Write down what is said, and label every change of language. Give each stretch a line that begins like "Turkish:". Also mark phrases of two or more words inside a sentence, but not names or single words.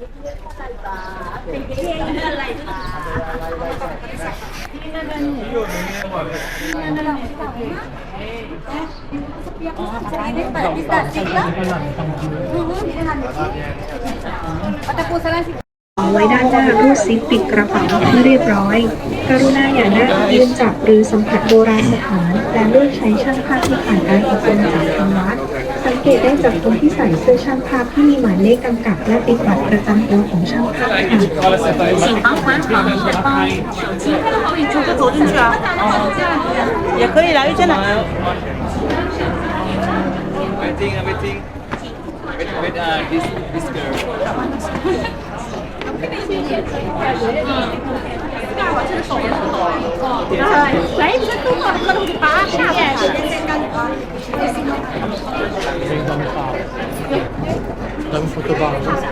Filipino: Patapusan lang si
Thai: เอาไว้ด้านหน้ารูดซิปปิดกระเป๋าให้เรียบร้อย กรุณาอย่านั่งยืนจับหรือสัมผัสโบราณสถาน และเลือกใช้ช่างภาพที่ผ่านการอบรมจากทางวัด สังเกตได้จากคนที่ใส่เสื้อช่างภาพที่มีหมายเลขกำกับและติดบัตรประจำตัวของช่างภาพค่ะ
Chinese: 就走进去啊，也可以来一圈的。
English: Waiting, waiting. Wait, this girl.
Filipino: Dami fotografer.